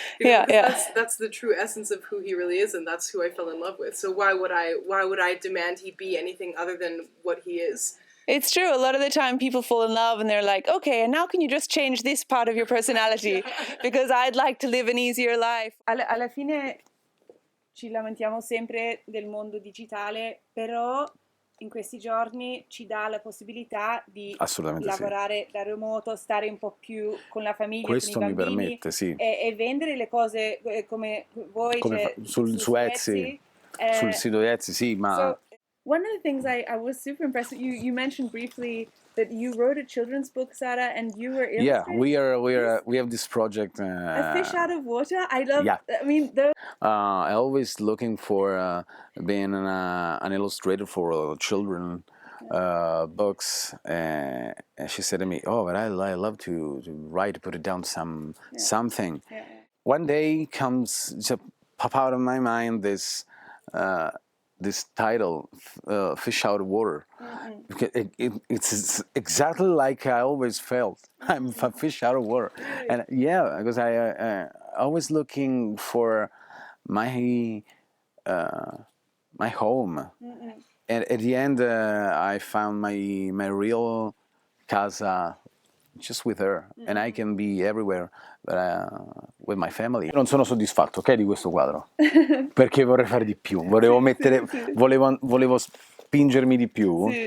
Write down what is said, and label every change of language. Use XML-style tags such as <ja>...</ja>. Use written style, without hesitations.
<en>That's the true essence of who he really is, and that's who I fell in love with. So why would I demand he be anything other than what he is? It's true. A lot of the time people fall in love and they're like, okay, and now can you just change this part of your personality? Because I'd like to live an easier life.</en> <it>Alla fine ci lamentiamo sempre del mondo digitale, però in questi giorni ci dà la possibilità di lavorare da remoto, stare un po' più con la famiglia, questo con i bambini, mi permette, sì. e vendere le cose come voi, su Etsy, sul sito Etsy, sì, ma...</it> <en>So, one of the things I was super impressed with, you mentioned briefly that you wrote a children's book, Sara, and you were illustrating. Yeah, we have this project. A fish out of water. I love. Yeah. I mean, I always looking for being an illustrator for children books, and she said to me, "Oh, but I love to write, to put it down something." Yeah. One day comes to pop out of my mind this this title, "Fish Out of Water." It's exactly like I always felt. I'm a fish out of water, and yeah, because I always looking for my my home, and at the end I found my real casa just with her, and I can be everywhere with my family.</en> <it>Non sono soddisfatto, ok, di questo quadro, perché vorrei fare di più, volevo mettere, volevo spingermi di più.</it>